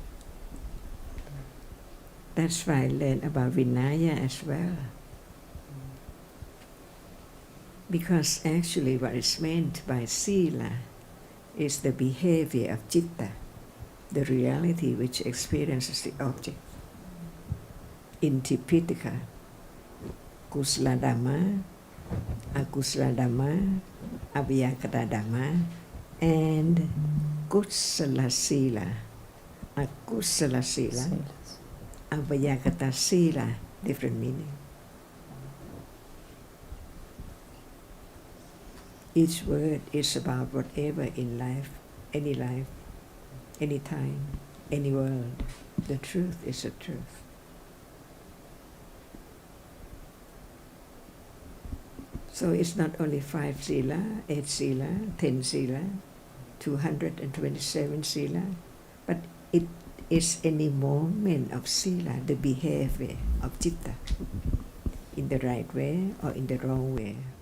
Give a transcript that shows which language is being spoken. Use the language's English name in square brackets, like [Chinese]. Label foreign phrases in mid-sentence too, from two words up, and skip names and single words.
[English] That's why I learned about Vinaya as well. Because actually what is meant by Sila is the behavior of Citta, the reality which experiences the object. [Pali] In Tipitaka, Kusala Dhamma, Akusala Dhamma, Abhiyakata Dhamma, and Kusala Sila, Akusala Sila, Abhiyakata Sila, [English] different meaning. Each word is about whatever in life, any time, any world. The truth is the truth. So it's not only 5 sila, 8 sila, 10 sila, 227 sila, but it is any moment of sila, the behavior of citta, in the right way or in the wrong way.